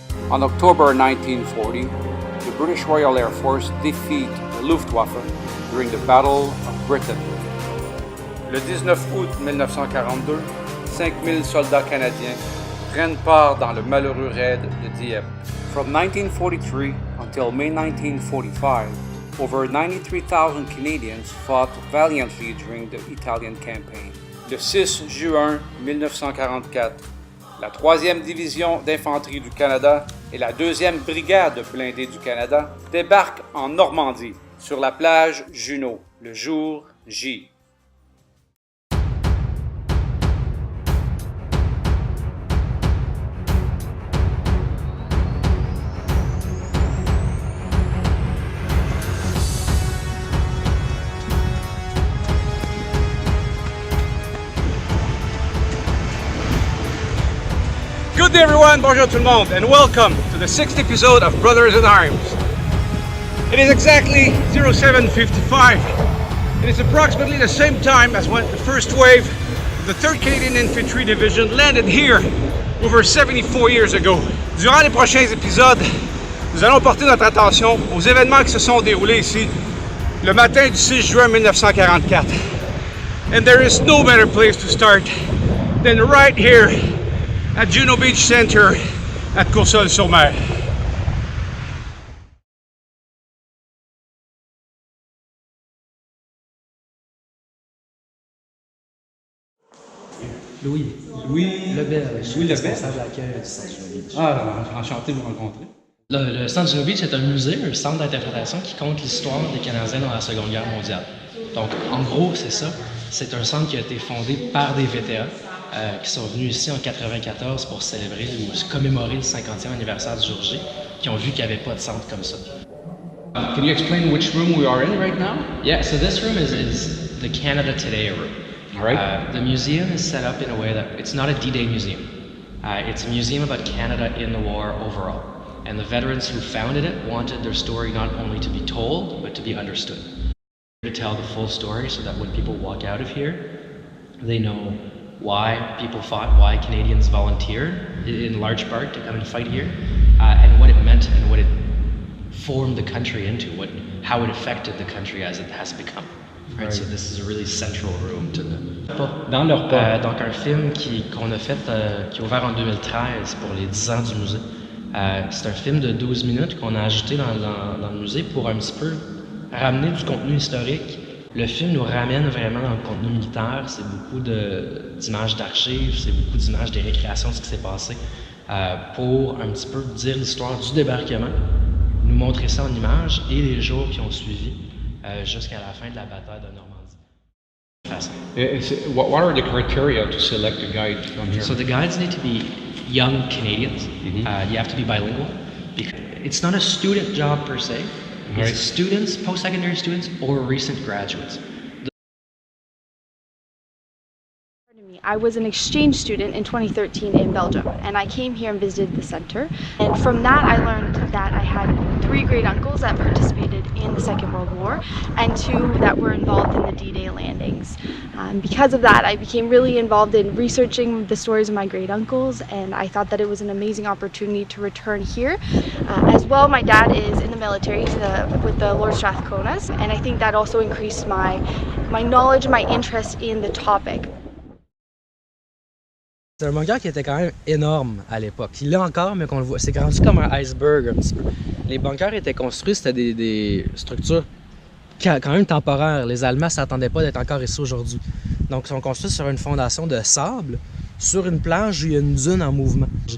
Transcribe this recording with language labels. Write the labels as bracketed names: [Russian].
[French] En octobre [English] 1940, the British Royal Air Force defeat the Luftwaffe during the Battle of Britain. [French] Le 19 août 1942, 5000 soldats canadiens prennent part dans le malheureux raid de Dieppe. [English] From 1943 until May 1945, over 93,000 Canadians fought valiantly during the Italian campaign. [French] Le 6 juin 1944, la 3e division d'infanterie du Canada et la 2e brigade blindée du Canada débarquent en Normandie, sur la plage Junot, le jour J. [English] Good day everyone, [French] bonjour tout le monde, [English] and welcome to the 6th episode of Brothers in Arms. It is exactly 07:55. It is approximately the same time as when the first wave of the 3rd Canadian Infantry Division landed here over 74 years ago. [French] Durant les prochains épisodes, nous allons porter notre attention aux événements qui se sont déroulés ici le matin du 6 juin 1944. [English] And there is no better place to start than right here at Juno Beach Center at Courseulles-sur-Mer. [French] Louis Lebel, responsable d'accueil du Centre Juno Beach. Ah, enchanté de vous rencontrer. Le Centre Juno Beach est un musée, un centre d'interprétation qui compte l'histoire des Canadiens dans la Seconde Guerre mondiale. Donc, en gros, c'est ça. C'est un centre qui a été fondé par des vétérans qui sont venus ici en 1994 pour célébrer ou commémorer le 50e anniversaire du jour J, qui ont vu qu'il n'y avait pas de centre comme ça. [English] Can you explain which room we are in right now? Yeah, so this room is the Canada Today room. All right. The museum is set up in a way that it's not a D-Day museum. It's a museum about Canada in the war overall. And the veterans who founded it wanted their story not only to be told, but to be understood. To tell the full story so that when people walk out of here, they know why people fought, why Canadians volunteered, in large part, to come and fight here, and what it meant and what it formed the country into, how it affected the country as it has become. Right? So this is a really central room to the... [French] Dans leur pas. Donc un film qu'on a fait, qui est ouvert en 2013 pour les 10 ans du musée. C'est un film de 12 minutes qu'on a ajouté dans le musée pour un petit peu ramener du contenu historique. Le film nous ramène vraiment dans le contenu militaire, c'est beaucoup d'images d'archives, c'est beaucoup d'images des récréations de ce qui s'est passé, pour un petit peu dire l'histoire du débarquement, nous montrer ça en images et les jours qui ont suivi jusqu'à la fin de la bataille de Normandie. [English] What are the criteria to select a guide to come here? So the guides need to be young Canadians. You have to be bilingual. Because it's not a student job per se. Right. It's students, post-secondary students, or recent graduates. I was an exchange student in 2013 in Belgium, and I came here and visited the center. And from that, I learned that I had 3 great uncles that participated in the Second World War, and 2 that were involved in the D-Day landings. Because of that, I became really involved in researching the stories of my great uncles, and I thought that it was an amazing opportunity to return here. As well, my dad is in the military with the Lord Strathconas, and I think that also increased my knowledge and my interest in the topic. [French] C'est un bunker qui était quand même énorme à l'époque. Il l'est encore, mais qu'on le voit. C'est rendu comme un iceberg un petit peu. Les bunkers étaient construits, c'était des structures quand même temporaires. Les Allemands ne s'attendaient pas d'être encore ici aujourd'hui. Donc, ils sont construits sur une fondation de sable, sur une plage où il y a une dune en mouvement.